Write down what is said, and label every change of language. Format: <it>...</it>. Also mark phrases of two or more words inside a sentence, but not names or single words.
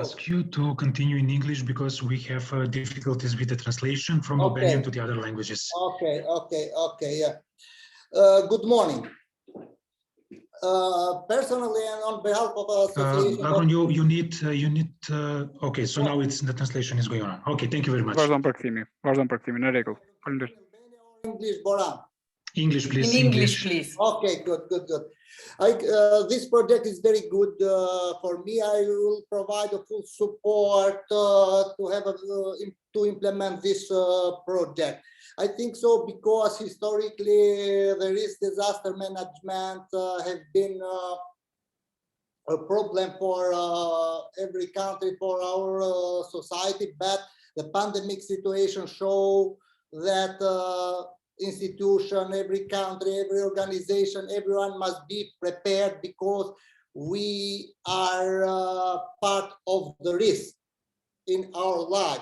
<en>ask you to continue in English because we have difficulties with the translation from Albanian to the other languages. Okay, yeah. Good morning. Personally and on behalf of our association. Agron, you need okay, so now it's the translation is going on. Okay, thank you very much.</en> <sq>Vazhdon përkthimi, në rregull. Faleminderit.</sq> <en>English, Boran. English, please. In English, please. Okay, good. This project is very good for me. I will provide a full support to implement this project. I think so because historically the risk disaster management has been a problem for every country, for our society, but the pandemic situation show that institution, every country, every organization, everyone must be prepared because we are part of the risk in our life.</en>